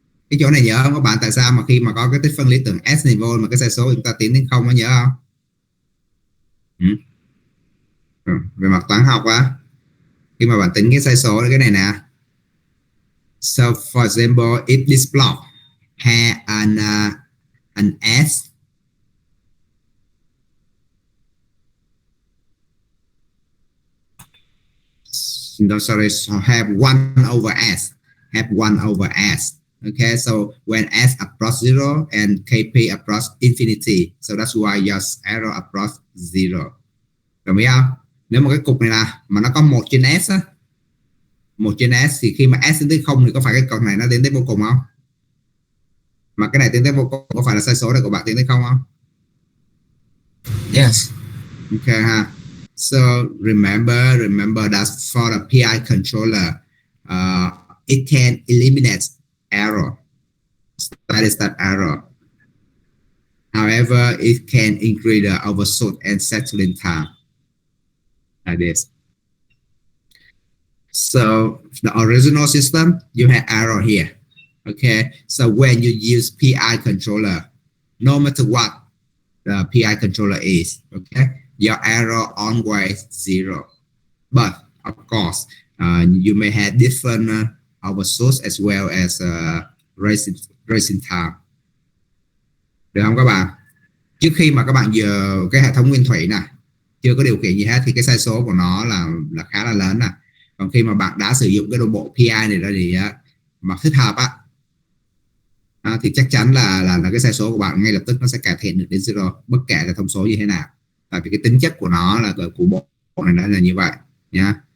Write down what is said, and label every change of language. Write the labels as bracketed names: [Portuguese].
[Vietnamese] Cái chỗ này nhớ không các bạn? Tại sao mà khi mà có cái tích phân lý tưởng S này vô mà cái sai số chúng ta tiến đến 0 nó nhớ không? Về mặt toán học khi mà bạn tính cái sai số cái này nè. [English] So for example, if this block had an S, no, sorry, so have 1 over S, have 1 over S. Okay, so when S approach 0 and KP approach infinity, so that's why your error approach 0. [Vietnamese] Đồng ý không? Nếu mà cái cục này là mà nó có 1 trên S 1 trên S thì khi mà S tiến tới 0 thì có phải cái cột này nó tiến tới vô cùng không? Mà cái này tiến tới vô cùng có phải là sai số này của bạn tiến tới 0 không? [English] Yes. [Vietnamese] Okay ha. [English] So remember that for the PI controller, it can eliminate error. That is that error. However, it can increase the overshoot and settling time. Like this. So the original system, you have error here. Okay. So when you use PI controller, no matter what the PI controller is, okay, your error always 0. But of course, you may have different overshoot as well as racing time. [Vietnamese] Được không các bạn? Trước khi mà các bạn giờ cái hệ thống nguyên thủy này chưa có điều khiển gì hết thì cái sai số của nó là khá là lớn nè. Còn khi mà bạn đã sử dụng cái đồng bộ PI này ra thì mà thích hợp thì chắc chắn là cái sai số của bạn ngay lập tức nó sẽ cải thiện được đến zero bất kể là thông số như thế nào, tại vì cái tính chất của nó là của bộ này nó là như vậy nhá.